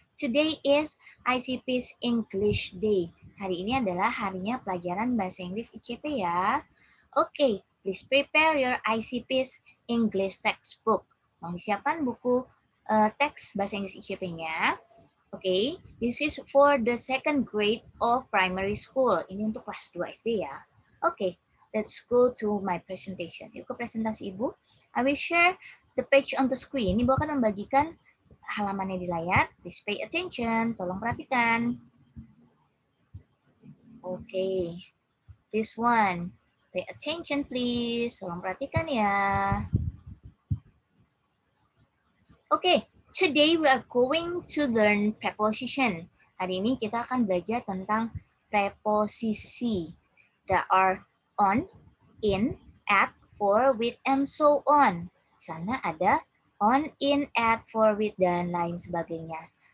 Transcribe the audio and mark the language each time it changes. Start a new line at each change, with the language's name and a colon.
English: Today is ICP's English Day.
Indonesian: Hari ini adalah harinya pelajaran bahasa Inggris ICP ya.
English: Oke, please prepare your ICP's English textbook.
Indonesian: Mau disiapkan buku teks bahasa Inggris ICP-nya.
English: Oke, this is for the second grade of primary school.
Indonesian: Ini untuk kelas 2 SD ya. Oke,
English: let's go to my presentation.
Indonesian: Yuk ke presentasi Ibu.
English: I will share the page on the screen.
Indonesian: Ibu akan membagikan halamannya di layar.
English: Please pay attention.
Indonesian: Tolong perhatikan.
English: Oke, this one. Pay attention please.
Indonesian: Tolong perhatikan ya.
English: Oke, today we are going to learn preposition.
Indonesian: Hari ini kita akan belajar tentang preposisi.
English: There are on, in, at, for, with, and so on.
Indonesian: Sana ada on, in, at, for, with, dan lain sebagainya.